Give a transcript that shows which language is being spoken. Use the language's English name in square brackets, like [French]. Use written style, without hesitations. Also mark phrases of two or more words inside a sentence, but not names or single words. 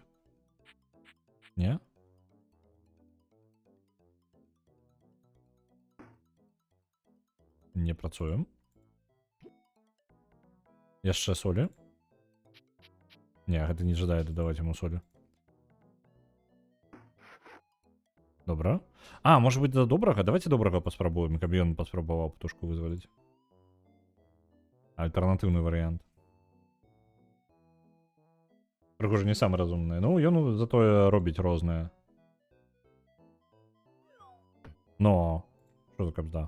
[Belarusian] Не? Не працуем. Яшчэ солі. Не, гэта не жадае дадаваць яму солі. Добра. А, [Russian] может быть, [Belarusian] до добрага? Давайте добрага паспрабуем, каб ён паспрабаваў птушку вызваліць. Альтэрнатыўны варыянт. Прыгожа не самы разумны. Ну, ён затое робіць рознае. Но, што за кабзда?